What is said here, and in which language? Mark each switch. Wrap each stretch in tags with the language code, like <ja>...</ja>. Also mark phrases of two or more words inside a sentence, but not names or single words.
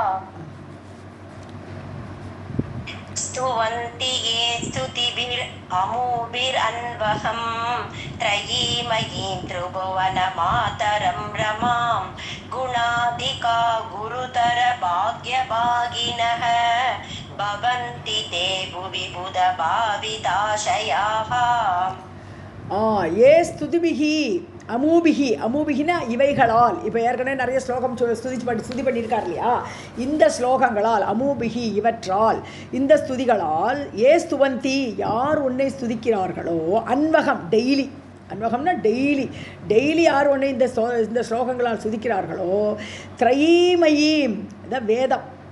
<sa>स्तुवन्ति ये स्तुतिभिरमूभिरन्वहं त्रयीमयीं त्रिभुवनमातरं रमां गुणाधिका गुरुतर भाग्यभागिनः भवन्ति ते भुवि बुधभाविताशयाः. ये स्तुतिभिः अमूभिः,</sa> <ta>அமூபிகினா இவைகளால். இப்போ ஏற்கனவே நிறைய ஸ்லோகம் ஸ்துதி பண்ணியிருக்கார் இல்லையா, இந்த ஸ்லோகங்களால், அமூபிகி இவற்றால், இந்த ஸ்துதிகளால்,</ta> <sa>ये स्तुवन्ति</sa> <ta>யார் உன்னை ஸ்துதிக்கிறார்களோ, அன்வகம் டெய்லி, அன்வகம்னா டெய்லி, டெய்லி யார் ஒன்று இந்த ஸ்லோகங்களால் ஸ்துதிக்கிறார்களோ, திரைமயீம் இந்த வேதம்.</ta>